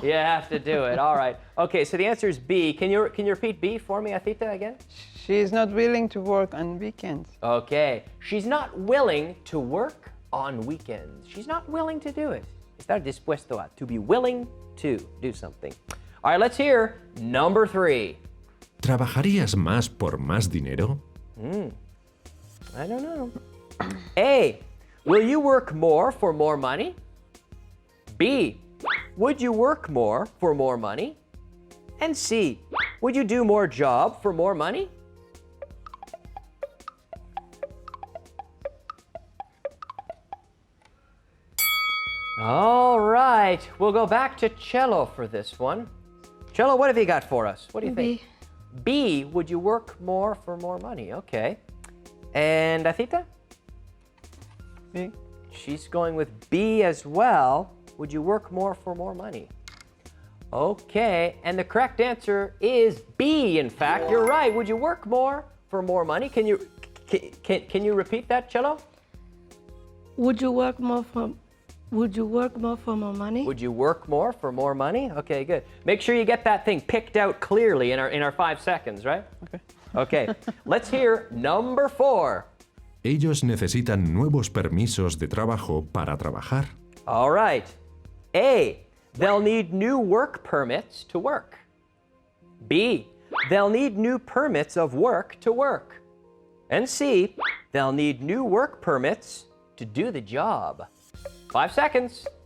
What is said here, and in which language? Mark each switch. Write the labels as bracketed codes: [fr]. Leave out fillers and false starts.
[en] You have to do it. All right. Okay, so the answer is B. Can you repeat B for me, Asita, again? She is not willing to work on weekends. Okay. She's not willing to work on weekends. She's not willing to do it. [es] Estar dispuesto a. [en] To be willing to do something. All right, let's hear number 3. [es] ¿Trabajarías más por más dinero? [en] I don't know. A, will you work more for more money? B, would you work more for more money? And C, would you do more job for more money? All right, we'll go back to Cello for this one. Cello, what have you got for us? What do you think? B. B, would you work more for more money? Okay. And Asita? B. She's going with B as well. Would you work more for more money? Okay, and the correct answer is B, in fact. You're right. Would you work more for more money? Can you repeat that, Cello? Would you work more for more money? Would you work more for more money? Okay, good. Make sure you get that thing picked out clearly in our 5 seconds, right? Okay. Okay, let's hear number 4. [es] Ellos necesitan nuevos permisos de trabajo para trabajar. [en] All right. A, they'll need new work permits to work. B, they'll need new permits of work to work. And C, they'll need new work permits to do the job. 5 seconds.